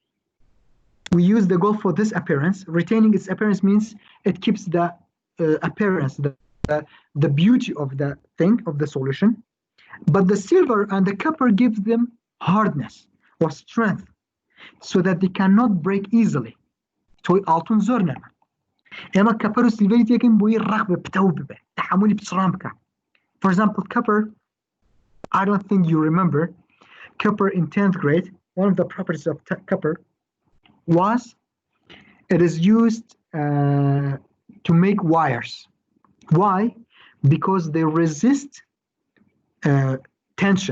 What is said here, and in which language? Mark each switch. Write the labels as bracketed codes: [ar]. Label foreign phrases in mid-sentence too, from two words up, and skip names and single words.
[en] We use the gold for this appearance. Retaining its appearance means it keeps the appearance, the beauty of the thing, of the solution. But the silver and the copper gives them hardness or strength so that they cannot break easily. [ckb] توی altun زۆر نەما. ئێمە کەپەر و سیلڤەری تێکین بۆی ڕق بە پتەو ببێ تحملی پچڕان بکە. [en] For example, copper, I don't think you remember, copper in 10th grade, one of the properties of copper was it is used to make wires. Why? Because they resist tension.